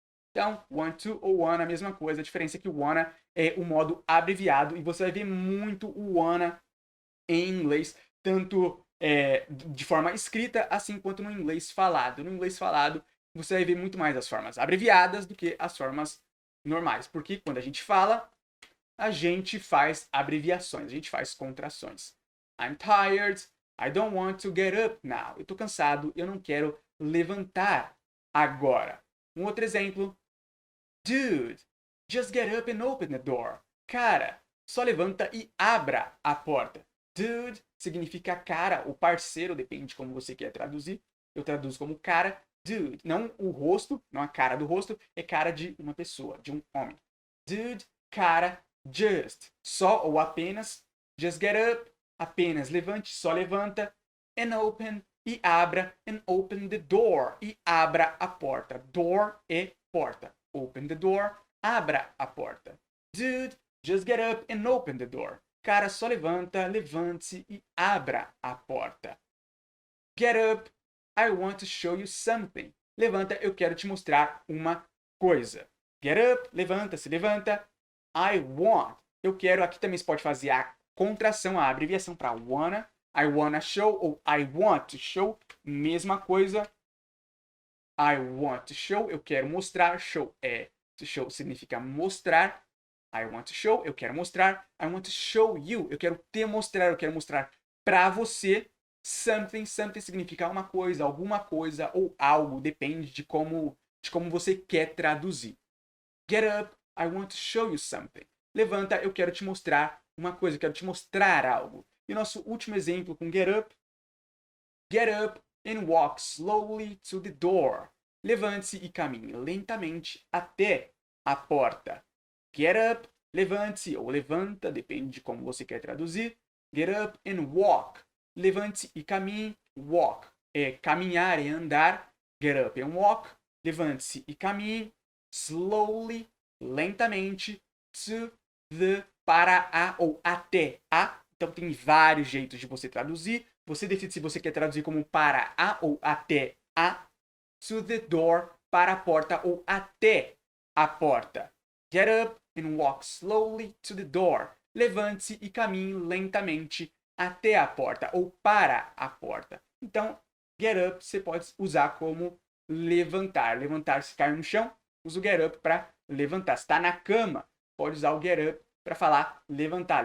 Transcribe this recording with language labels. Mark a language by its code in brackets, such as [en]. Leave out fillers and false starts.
[pt] Então, want to ou wanna, a mesma coisa. A diferença é que o wanna é o modo abreviado e você vai ver muito o wanna em inglês, tanto de forma escrita, assim quanto no inglês falado. No inglês falado, você vai ver muito mais as formas abreviadas do que as formas normais. Porque quando a gente fala, a gente faz abreviações, a gente faz contrações. [en] I'm tired, I don't want to get up now. [pt] Eu tô cansado, eu não quero levantar agora. Um outro exemplo. [en] Dude, just get up and open the door. [pt] Cara, só levanta e abra a porta. Dude significa cara, ou parceiro, depende de como você quer traduzir. Eu traduzo como cara. Dude, não o rosto, não a cara do rosto, é cara de uma pessoa, de um homem. Dude, cara, just, só ou apenas. [en] Just get up, [pt] apenas levante, só levanta. And open, e abra. [en] And open the door, [pt] e abra a porta. Door é porta. [en] Open the door, [pt] abra a porta. [en] Dude, just get up and open the door. [pt] Cara, só levanta, levante-se e abra a porta. [en] Get up, I want to show you something. [pt] Levanta, eu quero te mostrar uma coisa. [en] Get up, [pt] levanta, se levanta. I want, eu quero, aqui também você pode fazer a contração, a abreviação para wanna. [en] I wanna show [pt] ou [en] I want to show, [pt] mesma coisa. [en] I want to show, [pt] eu quero mostrar. Show to show significa mostrar. [en] I want to show, [pt] eu quero mostrar. [en] I want to show you, [pt] eu quero te mostrar, eu quero mostrar para você. Something, something significa uma coisa, alguma coisa ou algo, depende de como você quer traduzir. [en] Get up, I want to show you something. [pt] Levanta, eu quero te mostrar uma coisa, eu quero te mostrar algo. E o nosso último exemplo com [en] get up and walk slowly to the door. [pt] Levante-se e caminhe lentamente até a porta. Get up, levante-se ou levanta, depende de como você quer traduzir. [en] Get up and walk. [pt] Levante-se e caminhe. [en] Walk [pt] é caminhar, é andar. [en] Get up and walk. [pt] Levante-se e caminhe. Slowly, lentamente. To the, para a ou até a. Então tem vários jeitos de você traduzir. Você decide se você quer traduzir como para a ou até a. [en] To the door, [pt] para a porta ou até a porta. [en] Get up and walk slowly to the door. [pt] Levante-se e caminhe lentamente até a porta ou para a porta. Então, get up você pode usar como levantar. Levantar se cair no chão, usa o get up para levantar. Se está na cama, pode usar o get up para falar levantar.